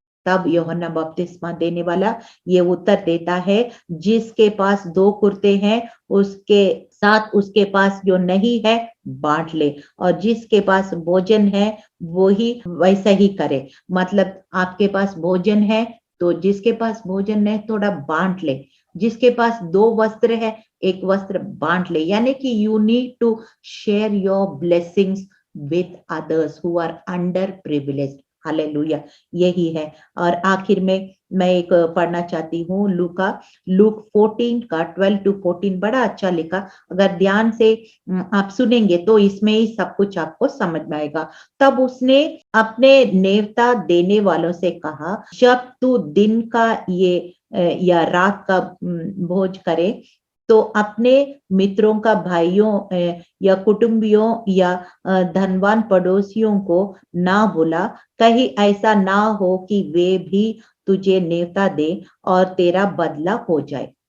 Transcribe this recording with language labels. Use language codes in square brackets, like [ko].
[hi] तब यूहन्ना बपतिस्मा देने वाला ये उत्तर देता है, जिसके पास 2 कुर्ते हैं उसके साथ उसके पास जो नहीं है बांट ले, और जिसके पास भोजन है वो ही वैसा ही करे। मतलब आपके पास भोजन है तो जिसके पास भोजन है थोड़ा बांट ले, जिसके पास 2 वस्त्र है 1 वस्त्र बांट ले। यानी कि [en] You need to share your blessings with others who are underprivileged. [hi] Hallelujah, यही है। और आखिर में मैं एक पढ़ना चाहती हूँ लूक 14 का 12 to 14, बड़ा अच्छा लिखा। अगर ध्यान से आप सुनेंगे तो इसमें ही सब कुछ आपको समझ में आएगा। तब उसने अपने नेवता देने वालों से कहा, जब तू दिन का या रात का भोज करे तो अपने मित्रों का, भाइयों या कुटुंबियों या धनवान पड़ोसियों को ना बुला, कहीं ऐसा ना हो कि वे भी तुझे नेवता दे और तेरा बदला हो जाए।